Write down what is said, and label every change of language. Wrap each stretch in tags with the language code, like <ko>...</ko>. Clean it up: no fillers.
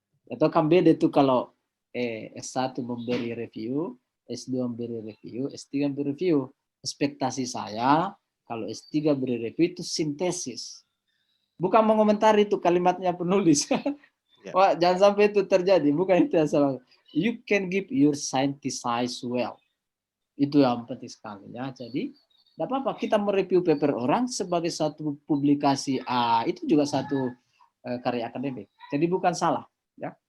<id>Atau kan beda itu kalau S1 memberi review, S2 memberi review, S3 memberi review. Ekspektasi saya kalau S3 beri review itu sintesis. Bukan mengomentari itu kalimatnya penulis. Wah, jangan sampai itu terjadi. Bukan itu yang salah.</id> <en>You can give your synthesize well.</en> <id>Itu yang penting sekali. Ya. Jadi, tidak apa-apa. Kita mereview paper orang sebagai satu publikasi. Itu juga satu karya akademik. Jadi bukan salah. Ya.</id>